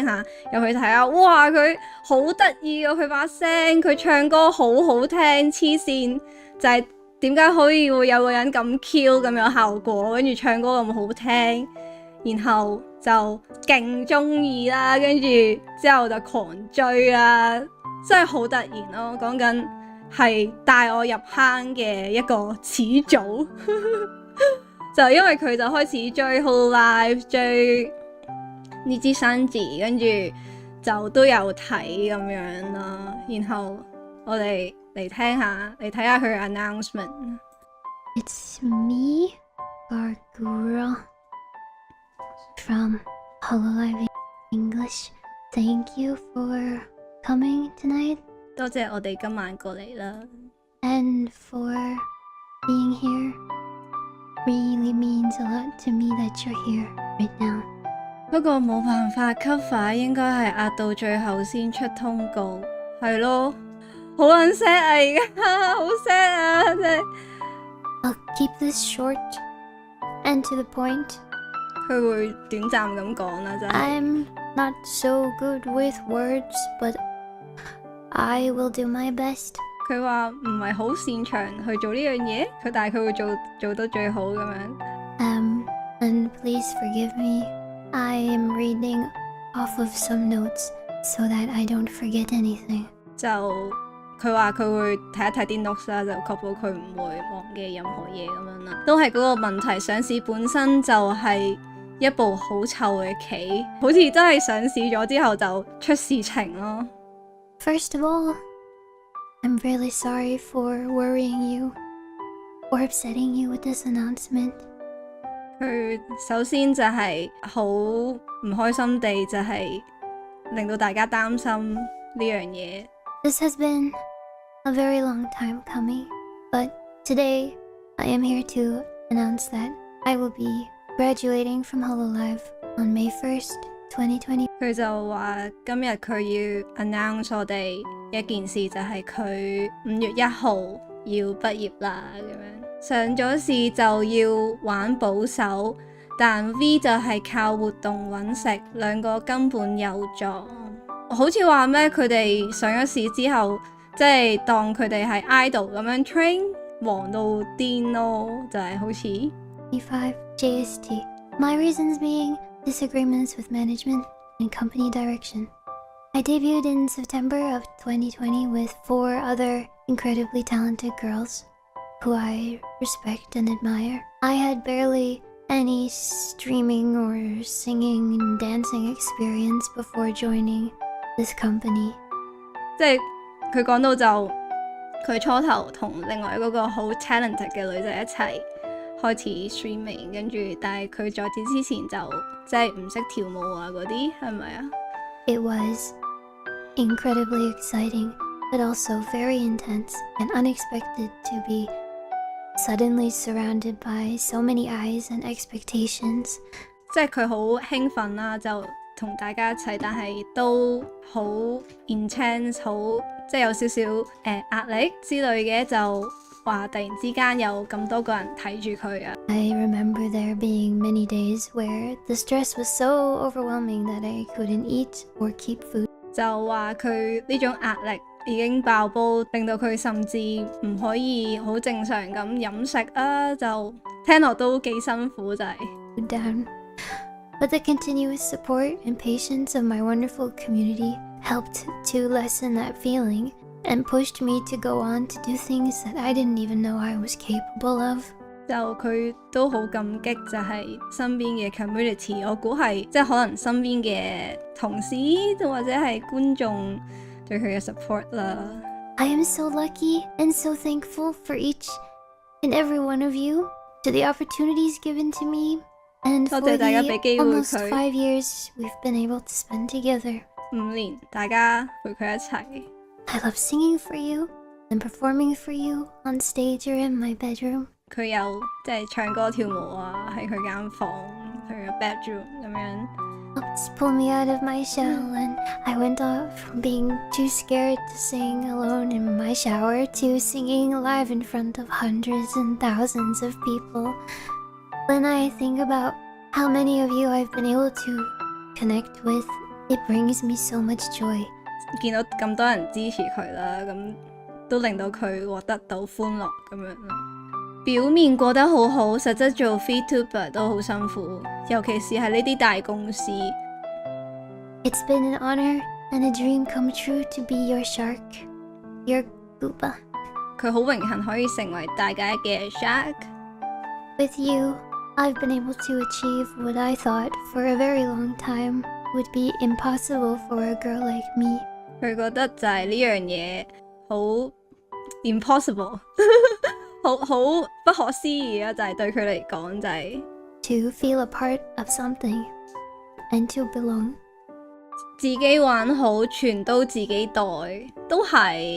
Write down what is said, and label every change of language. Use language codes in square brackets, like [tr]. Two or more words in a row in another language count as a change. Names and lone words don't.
[yue] 下，入去睇下，哇佢好得意啊，佢把聲，佢唱歌好好聽，黐線，就係點解可以會有個人咁 Q 咁有效果，跟住唱歌咁好聽，然後就勁中意啦，跟住之後就狂追啦，真係好突然咯，講緊係帶我入坑嘅一個始祖。就因為佢就開始追 Hololive 追呢支新字，跟住就都有睇咁樣啦。然後我哋嚟睇下佢嘅 announcement。 [en] It's me, Gargura, from Hololive English. Thank you for coming tonight [yue] 多謝我哋今晚過嚟啦。 [en] and for being here. Really means a lot to me that you're here right now. [yue] 不過冇辦法 cover 應該係壓到最後先出通告，係咯，好撚 sad 啊而家，好 sad 啊真係。 [en] I'll keep this short and to the point. [yue] 佢會短暫咁講啦，真係。 [en] I'm not so good with words, but I will do my best. [yue] 佢話唔係好擅長去做呢樣嘢，但係佢會做得最好咁樣。 [en] And please forgive me. I am reading off of some notes so that I don't forget anything. [yue] 就佢話佢會睇一睇啲 notes 啦，就確保佢唔會忘記任何嘢咁樣啦。都係嗰個問題，上市本身就係一部好臭嘅棋，好似真係上市咗之後就出事情咯。 [en] First of all, I'm really sorry for worrying you or upsetting you with this announcement. [yue] 佢首先就係好唔開心地就係令到大家擔心呢樣嘢。 [en] This has been a very long time coming, but today I am here to announce that I will be graduating from Hololive on May 1st, 2020. [yue] 佢就話今日佢要 announce 我哋一件事，就係佢5月1號要畢業啦咁樣。上咗市就要玩保守，但 V 就係靠活動揾食，兩個根本有撞。好似話咩？佢哋上咗市之後，即係當佢哋係 idol 咁樣 train，忙到癲咯，就係好似 [en] 25 JST. My reasons being disagreements with management and company direction. I debuted in September of 2020 with 4 other incredibly talented girls who I respect and admire. I had barely any streaming or singing and dancing experience before joining this company. [yue] 即係佢講到就佢初頭同另外嗰個好 talented 嘅女仔一齊開始 streaming， 跟住但係佢在此之前就即係唔識跳舞啊嗰啲，係咪啊？ [en] It was incredibly exciting, but also very intense and unexpected to be suddenly surrounded by so many eyes and expectations. [yue] 即係佢好興奮啦，就同大家一齊，但係都好 intense， 好即係有少少壓力之類嘅，就話突然之間有咁多個人睇住佢啊。 [en] I remember there being many days where the stress was so overwhelming that I couldn't eat or keep food. [yue] 就話佢呢種壓力已經爆煲，令到佢甚至唔可以好正常咁飲食啊，就聽落都幾辛苦就係。 [en] Down. But the continuous support and patience of my wonderful community helped to lessen that feeling and pushed me to go on to do things that I didn't even know I was capable of. [yue] 就佢都好感激，就係身邊嘅 community， 我估係即係可能身邊嘅同事或者係觀眾對佢嘅 support 啦。 [en] I am so lucky and so thankful for each and every one of you, to the opportunities given to me, and for [yue] 多謝大家俾 [en] the [yue] 機會 [en] almost [yue] 佢 [en] 5 years we've been able to spend together. [yue] 5 年，大家陪佢一齊。 [en] I love singing for you and performing for you on stage or in my bedroom. [yue] 佢有即係唱歌跳舞啊，喺佢間房佢嘅 bedroom 咁樣。 [en] Helped pull me out of my shell, and I went off from being too scared to sing alone in my shower to singing live in front of hundreds and thousands of people. When I think about how many of you I've been able to connect with, it brings me so much joy. [yue] 見到咁多人支持佢啦，咁都令到佢獲得到歡樂咁樣咯。表面過得好好，實質做 VTuber 都好辛苦，尤其是係呢啲大公司。 [en] It's been an honor and a dream come true to be your shark, your Booba. [yue] 佢好榮幸可以成為大家嘅 Shark。 [en] With you, I've been able to achieve what I thought for a very long time would be impossible for a girl like me. [yue] 佢覺得就係呢樣嘢好 impossible 好不可思議啊！就係對佢嚟講就係 [en] To feel a part of something and to belong. [yue] 自己玩好，全都自己袋，都係。